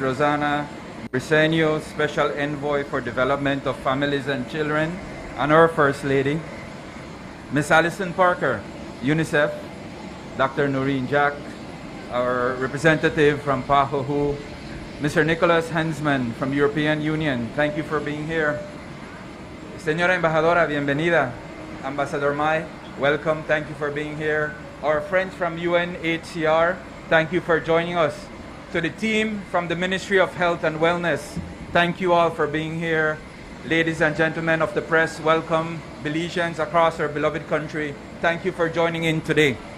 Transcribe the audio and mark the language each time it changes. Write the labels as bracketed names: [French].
[English] Rosanna Briceño, Special Envoy for Development of Families and Children, and our First Lady, Ms. Alison Parker, UNICEF, Dr. Noreen Jack, our representative from PAHO, Mr. Nicholas Hensman from European Union, thank you for being here. [Spanish] Señora Embajadora, bienvenida. [English] Ambassador Mai, welcome, thank you for being here. Our friends from UNHCR, thank you for joining us. To the team from the Ministry of Health and Wellness, thank you all for being here. Ladies and gentlemen of the press, welcome. Belizeans across our beloved country, thank you for joining in today.